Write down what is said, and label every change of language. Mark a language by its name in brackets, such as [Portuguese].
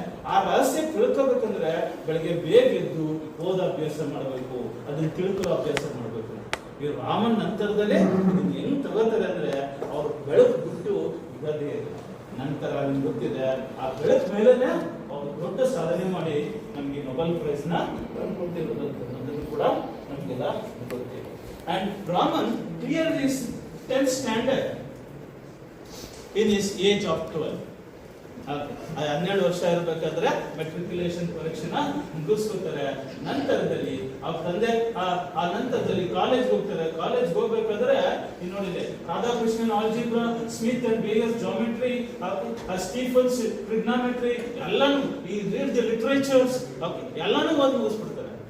[Kannada] ಆ ರಹಸ್ಯ ತಿಳ್ಕೋಬೇಕಂದ್ರೆ ಬೆಳಗ್ಗೆ ಬೇಗ ಎದ್ದು ಓದ ಅಭ್ಯಾಸ ಮಾಡಬೇಕು, ಅದನ್ನ ತಿಳ್ಕೊಳ್ಳೋ ಅಭ್ಯಾಸ ಮಾಡಬೇಕು. ಈ ರಾಮನ್ ನಂತರದಲ್ಲೇ ಹೆಂಗ್ ತಗೋತಾರೆ ಅಂದ್ರೆ ಅವ್ರು ಬೆಳಕು ಬಿಟ್ಟು ಇರೋದೇ ನಂತರ ನಿಮ್ಗೆ ಗೊತ್ತಿದೆ, ಆ ಬೆಳಕು ಮೇಲೆನೆ ಅವ್ರು ದೊಡ್ಡ ಸಾಧನೆ ಮಾಡಿ ನಮ್ಗೆ ನೊಬೆಲ್ ಪ್ರೈಸ್ ನ ತಂದುಕೊಟ್ಟಿರೋದನ್ನು ಕೂಡ ನಮ್ಗೆಲ್ಲ ಗೊತ್ತಿದೆ. [English] And Raman cleared his 10th standard in his age of 12. [Kannada] 12 ವರ್ಷ ಇರಬೇಕಾದ್ರೆ ಮೆಟ್ರಿಕ್ಯುಲೇಷನ್ ಪರೀಕ್ಷೆನ ಮುಗಿಸ್ಕೊತಾರೆ. ನಂತರದಲ್ಲಿ ಅವ್ರ ತಂದೆ ಆ ನಂತರದಲ್ಲಿ ಕಾಲೇಜ್ ಹೋಗ್ತಾರೆ. ಕಾಲೇಜ್ ಹೋಗ್ಬೇಕಾದ್ರೆ ನೋಡಿದೆ Radhakrishnan algebra, Smith and ಬೇಯರ್ಸ್ geometry, Stephen's trigonometry ಎಲ್ಲಾನು ಈ [English] read the literatures [Kannada] ಎಲ್ಲಾನು ಓದಿ ಮುಗಿಸ್ಬಿಡ್ತಾರೆ.